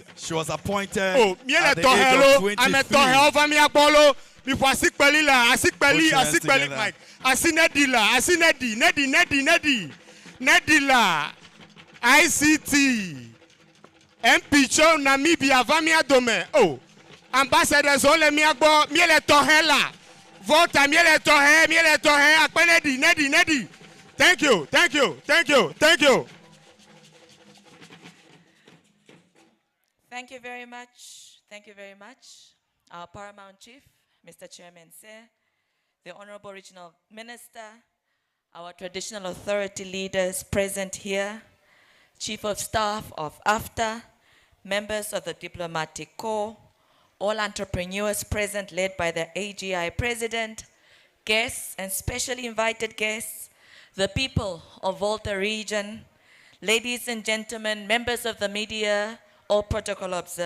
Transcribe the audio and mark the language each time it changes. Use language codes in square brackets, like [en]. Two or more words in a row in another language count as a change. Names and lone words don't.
[en] She was appointed at the age of 23. [ee] Nedila, ICT, MP Cho Namibia, Vamia Dome. Oh, ambassadors, ole miagbo, miele tohela. Volta, miele tohe, akpenedi, nedi. [en] Thank you. Thank you very much. Our Paramount Chief, Mr. Chairman Sir, the Honorable Regional Minister, our traditional authority leaders present here, Chief of Staff of AFTA, members of the Diplomatic Corps, all entrepreneurs present led by the AGI President, guests and specially invited guests, the people of Volta region, ladies and gentlemen, members of the media, All protocol observed.